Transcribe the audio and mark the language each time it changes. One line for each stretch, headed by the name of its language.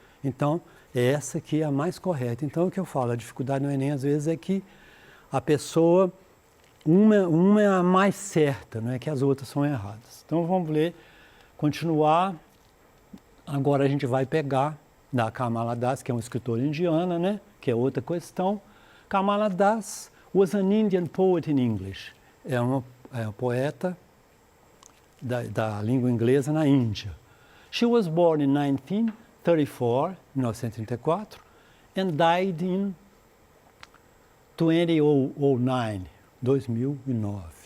Portuguese: Então, essa aqui é a mais correta. Então, o que eu falo, a dificuldade no Enem, às vezes, é que a pessoa, uma é a mais certa, não é que as outras são erradas. Então, vamos ler, continuar. Agora a gente vai pegar da Kamala Das, que é uma escritora indiana, né? Que é outra questão.
English: Kamala Das was an Indian poet in English.
Portuguese: É uma poeta da língua inglesa na Índia.
English: She was born in 1934, and died in 2009. 2009.